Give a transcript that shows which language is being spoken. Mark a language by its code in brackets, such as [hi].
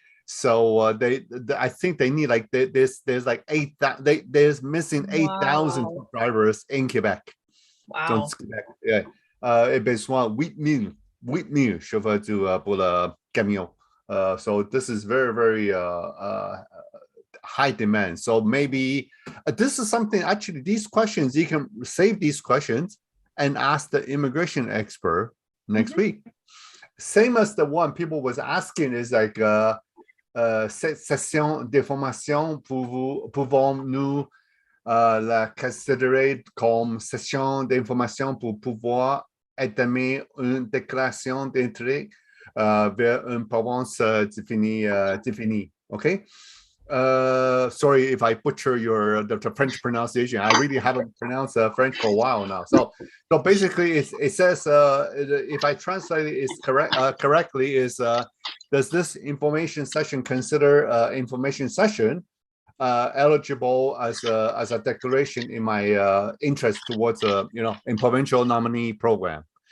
[en] So I think they need there's like 8,000. There's missing 8,000 truck drivers in Quebec. Wow. [fr] Québec, et besoin 8,000 chauffeurs pour le camion. [en] So this is very, very high demand. So maybe this is something, actually, these questions, you can save these questions and ask the immigration expert next week. Same as the one people was asking is like, [fr] cette session de formation, pouvons-nous la considérer comme session d'information pour pouvoir entamer une déclaration d'intérêt vers une province définie. [en] Okay. Sorry if I butcher the French pronunciation. I really haven't pronounced French for a while now. So basically, it says, if I translate it correctly, is does this information session consider information session eligible as a declaration in my interest towards in provincial nominee program?